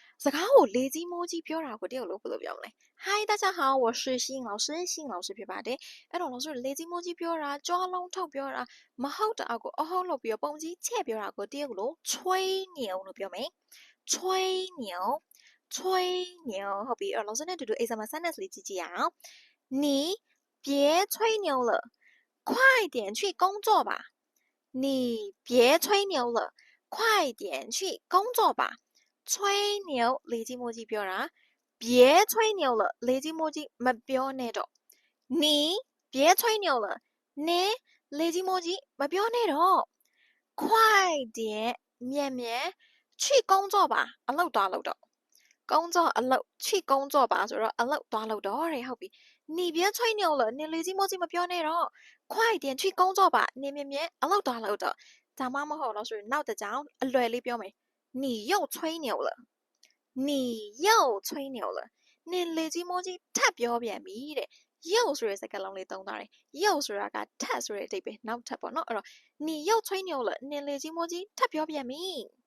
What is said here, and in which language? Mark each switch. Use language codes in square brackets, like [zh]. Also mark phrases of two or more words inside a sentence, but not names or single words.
[my] စကားကိုလေကြီးမိုးကြီးပြောတာကိုတယောက်လို့ဘယ်လိုပြောမလဲ Hi [zh] 大家好我是新老师新老师 [my] ဖြစ်ပါတယ်အဲ့တော့老师လေကြီးမိုးကြီးပြောတာကြွားလုံးထုတ်ပြောတာမဟုတ်တအောက်ကိုအဟုတ်လို့ပြီးတော့ပုံကြီးချဲ့ပြောတာကိုတယောက်လို့吹牛လို့ပြော မယ် [zh] 吹牛吹牛 [my] ဟုတ်ပြီအဲ့တော့老师နဲ့တူတူ [en] example sentence [my] လေးကြည့်ကြည့်အောင် [zh] 你别吹牛了快点去工作吧你别吹牛了快点去工作吧吹牛 [my] လေကြီး မိုးကြီးပြောတာ [zh] 别吹牛了 [my] လေကြီးမိုးကြီးမပြောနဲ့တော့ [zh] 你别吹牛了 [my] နင်လေကြီးမိုးကြီးမပြောနဲ့တော့快点 မြန်မြန် [zh] 去工作吧 [my] အလုပ်သွားလုပ်တော့工作အလုပ် [zh] 去工作吧 [my] ဆိုတော့အလုပ်သွားလုပ် တော့တဲ့ဟုတ်ပြီ [zh] 你别吹牛了 [my] နင်လေကြီးမိုးကြီးမပြောနဲ့တော့ [zh] 快点去工作吧 [my] နင်မြန်မြန်အလုပ်သွားလုပ်တော့ဒါမှမဟုတ်လို့ဆိုရင်နောက်တစ်ကြောင်အလွယ်လေးပြောမယ် [zh] 你又吹牛了你又吹牛了 [my] နင်လေကြီးမိုးကြီးထပ်ပြောပြန်ပြီတဲ့又ဆိုတဲ့စကားလုံးလေးသုံးထားတယ်又ဆိုတာကထပ်ဆိုတဲ့အဓိပ္ပာယ်နောက်ထပ်ပေါ့နော်အဲ့တော့ [zh] 你又吹牛了 [my] နင်လေကြီးမိုးကြီးထပ်ပြောပြန်ပြီ